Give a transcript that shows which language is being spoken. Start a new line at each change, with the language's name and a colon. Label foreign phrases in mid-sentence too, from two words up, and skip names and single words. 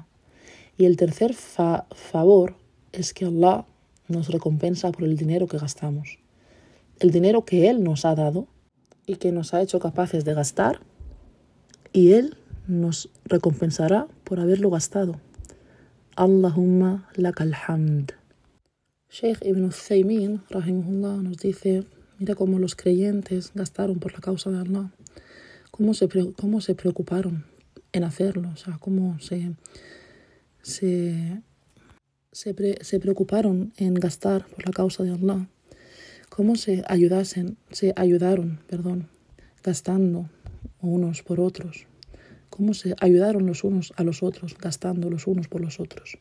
Spanish: Y el tercer favor es que Allah nos recompensa por el dinero que gastamos. El dinero que Él nos ha dado y que nos ha hecho capaces de gastar, y Él nos recompensará por haberlo gastado.
Arabic: اللهم لك الحمد.
Spanish: Sheikh Ibn Uthaymin, rahimahullah, nos dice, mira cómo los creyentes gastaron por la causa de Allah, cómo se preocuparon en hacerlo, o sea, cómo se preocuparon en gastar por la causa de Allah, cómo se ayudaron, gastando unos por otros, cómo se ayudaron los unos a los otros, gastando los unos por los otros.